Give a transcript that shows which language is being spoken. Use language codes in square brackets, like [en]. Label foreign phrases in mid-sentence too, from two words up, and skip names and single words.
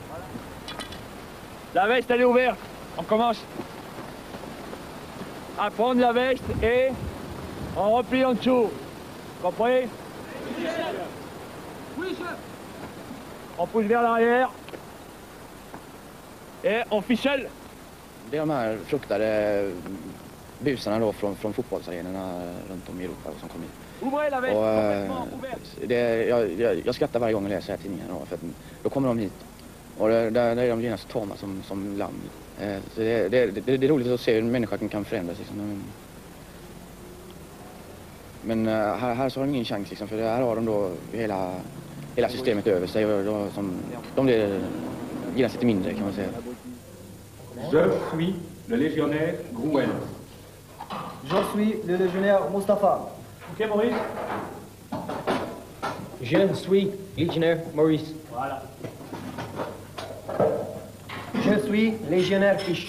[fr] La veste, elle est ouverte. On commence à prendre la veste et on replie en dessous. Compris? Oui, chef. Oui, chef. On pousse vers l'arrière et on ficelle. [sv] Det är de här fruktade busarna då från fotbollsarenorna runt om i Europa som kommer hit. Jag skrattar varje gång jag läser här tidningen då, för att då kommer de hit och där är de genast tama som lamm. Så det är roligt att se hur en människa kan förändras liksom. Men här så har de ingen chans liksom, för här har de då hela systemet över sig och de blir genast lite mindre kan man säga. [fr] Je suis le légionnaire Grouel. Je suis le légionnaire Mustafa. Ok, Maurice? Je suis légionnaire Maurice. Voilà. Je suis légionnaire Fish.